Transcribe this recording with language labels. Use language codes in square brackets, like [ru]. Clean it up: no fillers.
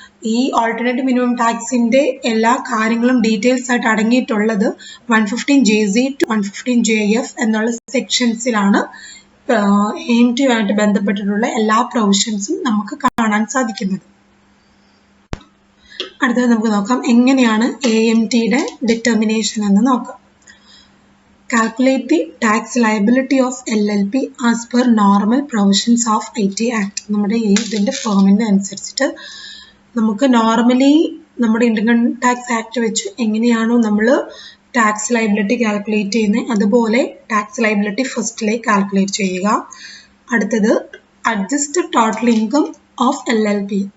[ml] ഈ alternative minimum ടാക്സിന്റെ എല്ലാ കാര്യങ്ങളും ഡീറ്റെയിൽസ് ആയിട്ട് അടങ്ങിയിട്ടുള്ളത് 115JZ to 115JF എന്നുള്ള സെക്ഷൻസിലാണ് AMT ആയിട്ട് ബന്ധപ്പെട്ടിട്ടുള്ള എല്ലാ പ്രൊവിഷൻസും നമുക്ക് കാണാൻ സാധിക്കുന്നത്. അടുത്തത് നമുക്ക് നോക്കാം എങ്ങനെയാണ് AMTയുടെ ഡിറ്റർമിനേഷൻ എന്ന് നോക്കാം. [en] Calculate the tax liability of LLP as per normal provisions of IT Act. [ml] നമ്മുടെ ഇതിന്റെ ഫോമിന്റെ അനുസരിച്ചിട്ട് നമുക്ക് നോർമലി നമ്മുടെ ഇൻകം ടാക്സ് ആക്ട് വെച്ച് എങ്ങനെയാണോ നമ്മൾ ടാക്സ് ലയബിലിറ്റി കാൽക്കുലേറ്റ് ചെയ്യുന്നത് അതുപോലെ ടാക്സ് ലയബിലിറ്റി ഫസ്റ്റിലെ കാൽക്കുലേറ്റ് ചെയ്യുക. അടുത്തത് [en] Adjusted total income of LLP.